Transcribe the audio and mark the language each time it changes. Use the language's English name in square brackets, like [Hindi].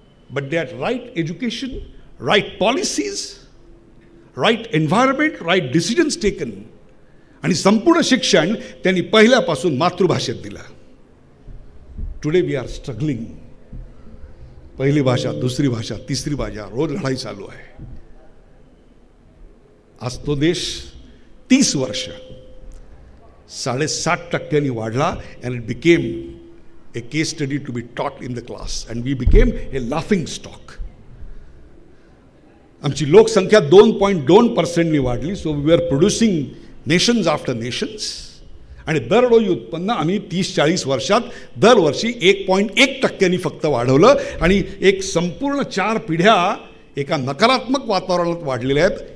[English] but that right education, right policies, right environment, right decisions taken [Marathi] आणि संपूर्ण शिक्षण त्यांनी पहिल्यापासून मातृभाषेत दिलं. [English] Today we are struggling. [Marathi] पहिली भाषा, दुसरी भाषा, तिसरी भाषा, रोज लढाई चालू आहे. आज तो देश 30 वर्ष 7.5% वाढला [English] and it became a case study to be taught in the class and we became a laughing stock. [Marathi] आमची लोकसंख्या 2.2% वाढली. [English] So we are producing nations after nations. [Marathi] आणि दरडोई उत्पन्न आम्ही 30-40 वर्षात दरवर्षी 1.1% फक्त वाढवलं आणि एक संपूर्ण 4 पिढ्या एका नकारात्मक वातावरणात वाढलेल्या आहेत.